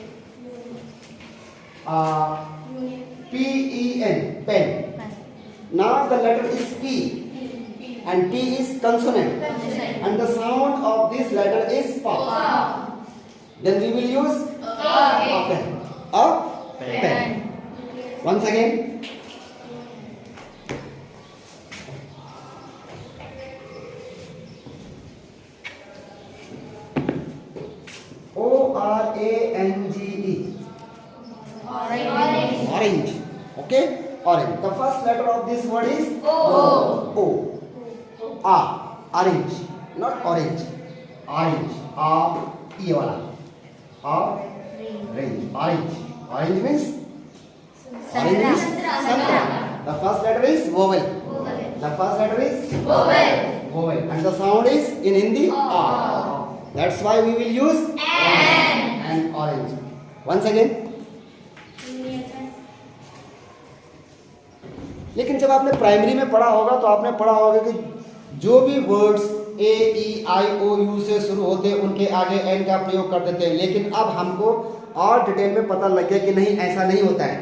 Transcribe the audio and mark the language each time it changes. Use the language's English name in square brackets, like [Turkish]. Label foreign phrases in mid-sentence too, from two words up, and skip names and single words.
[English] P-E-N, pen. Now the letter is P and P is consonant and the sound of this letter is pa. Then we will use a pen. Once again. O-R-A-N-G-E. Orange. Okay? Orange. The first letter of this word is O. Orange. Not orange. Orange. [Hindi] ए वाला. [English] Orange. Orange means? Orange means santra. The first letter is vowel. The first letter is vowel. And the sound is in Hindi A. That's why we will use an orange. Once again. [Hindi] लेकिन जब आपने प्राइमरी में पढ़ा होगा तो आपने पढ़ा होगा कि जो भी वर्ड्स A, E, I, O, U से शुरू होते हैं उनके आगे N का प्रयोग कर देते हैं। लेकिन अब हमको और डिटेल में पता लग गया कि नहीं, ऐसा नहीं होता है।